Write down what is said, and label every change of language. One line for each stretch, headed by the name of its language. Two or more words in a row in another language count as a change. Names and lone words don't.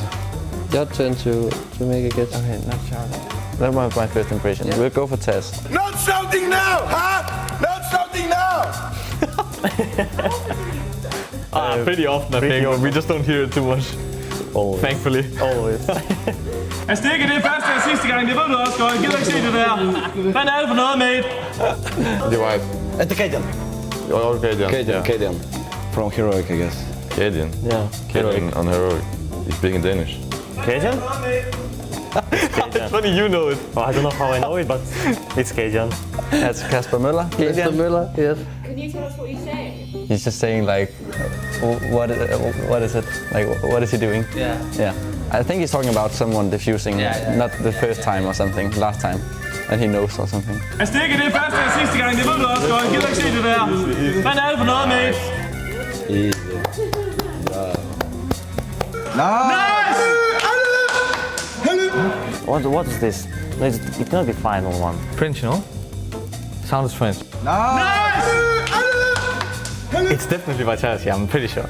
English: Your turn to make a guess. Okay, not Charlie. That was my first impression. Yeah. We'll go for Tess. Not shouting now, huh? Not shouting now. Pretty often, I think. We just don't hear it too much. Always. Thankfully. Always.
Danish: Jeg stikker det første og sidste gang, det ved du også godt. Jeg gider ikke se det der. Hvad er det for noget,
English: mate? Divide. It's Cadian. Oh, Cadian. Cadian. From Heroic, I guess. Cadian. Yeah. Cadian on Heroic. He's speaking Danish. Cajun? It's funny you know it. Well, I don't know how I know it, but it's Cajun. That's Kasper Møller. Mr. Müller, yes. Can you tell us what he's saying? He's just saying like, what is it? Like, what is he doing? Yeah. Yeah. I think he's talking about someone defusing, not the first time or something, last time. And he knows or something.
Danish: Jeg stikker det første og sidste gang, det ved du også godt. Jeg gider ikke se det der. Hvad er det for noget,
English: mate? Easy. Nice! What is this? It cannot be final one. French, no? Sounds French. Nice! It's definitely Vitality, I'm pretty sure.